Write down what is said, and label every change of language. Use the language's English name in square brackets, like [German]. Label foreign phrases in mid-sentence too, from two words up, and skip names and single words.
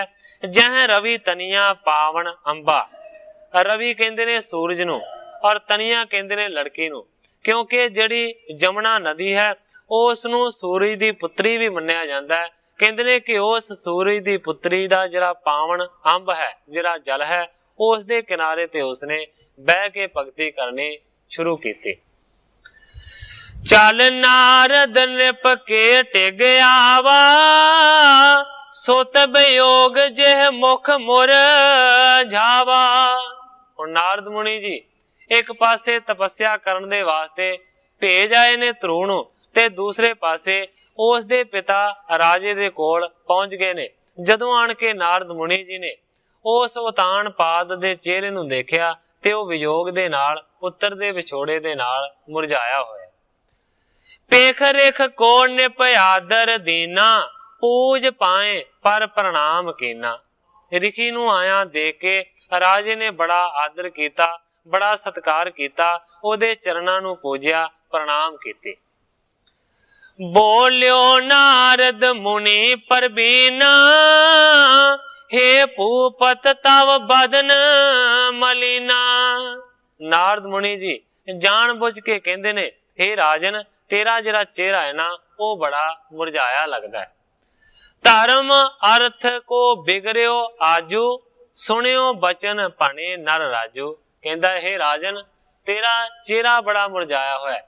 [Braj] जह रवि तनिया पावन अंबा, [Punjabi] ਰਵਿ ਕਹਿੰਦੇ ਨੇ ਸੂਰਜ ਨੂੰ ਔਰ ਤਨੀਆ ਕਹਿੰਦੇ ਨੇ ਲੜਕੀ ਨੂੰ, ਕਿਉਂਕਿ ਜਿਹੜੀ ਜਮੁਨਾ ਨਦੀ ਹੈ ਉਸ ਨੂੰ ਸੂਰਜ ਦੀ ਪੁੱਤਰੀ ਭੀ ਮੰਨਿਆ ਜਾਂਦਾ ਹੈ। ਕਹਿੰਦੇ ਨੇ ਕਿ ਉਸ ਸੂਰਜ ਦੀ ਪੁੱਤਰੀ ਦਾ ਜਿਹੜਾ ਪਾਵਨ ਅੰਬ ਹੈ, ਜਿਹੜਾ ਜਲ ਹੈ, ਉਸ ਦੇ ਕਿਨਾਰੇ ਤੇ ਉਸਨੇ ਬਹਿ ਕੇ ਭਗਤੀ ਕਰਨੀ ਸ਼ੁਰੂ ਕੀ। [Braj] चल नारद नृप के टिग आवा, सुत वियोग जिह मुख मुर झावा। [Punjabi] ਔਰ ਨਾਰਦ ਮੁਨੀ ਜੀ ਏਕ ਪਾਸੇ ਤਪੱਸਿਆ ਕਰਨ ਦੇ ਵਾਸਤੇ ਭੇਜ ਆਏ ਨੇ ਧ੍ਰੂ ਨੂੰ, ਤੇ ਦੂਸਰੇ ਪਾਸੇ ਉਸ ਦੇ ਪਿਤਾ ਰਾਜੇ ਦੇ ਕੋਲ ਪਹੁੰਚ ਗਏ ਨੇ। ਜਦੋਂ ਆਣ ਕੇ ਨਾਰਦ ਮੁਨੀ ਜੀ ਨੇ ਉਸ ਉਤਾਨ ਪਾਦ ਦੇ ਚਿਹਰੇ ਨੂੰ ਦੇਖਿਆ ਤੇ ਵੋ ਵਿਯੋਗ ਦੇ ਨਾਲ, ਪੁੱਤਰ ਦੇ ਵਿਛੋੜੇ ਦੇ ਨਾਲ ਮੁਰਝਾਇਆ ਹੋਇਆ। [Braj] पेख रेख को निप आदर दीना, पूज पाए पर प्रणाम कीना। [Punjabi] ਰਿਖੀ ਨੂੰ ਆਇਆ ਦੇਖ ਕੇ ਰਾਜੇ ਨੇ ਬੜਾ ਆਦਰ ਕੀਤਾ, ਬੜਾ ਸਤਿਕਾਰ ਕੀਤਾ, ਓਦੇ ਚਰਨਾਂ ਨੂੰ ਪੂਜਿਆ, ਪ੍ਰਣਾਮ ਕੀਤੇ। [Braj] बोलियो नारद मुनि परबीना, हे भूपत तव बदन मलिना। [Punjabi] ਨਾਰਦ ਮੁਨੀ ਜੀ ਜਾਣ ਬੁੱਝ ਕੇ ਕਹਿੰਦੇ ਨੇ, ਹੇ ਰਾਜਨ, ਤੇਰਾ ਜਿਹੜਾ ਚਿਹਰਾ ਹੈ ਨਾ ਵੋ ਬੜਾ ਮੁਰਝਾਇਆ ਲਗਦਾ ਹੈ। [Braj] धर्म अर्थ को बिगड़ियो आजू, सुनियो बचन भने नर राजू। [Punjabi] ਕਹਿੰਦਾ ਹੇ ਰਾਜਨ, ਤੇਰਾ ਚਿਹਰਾ ਬੜਾ ਮੁਰਝਾਇਆ ਹੋਇਆ ਹੈ।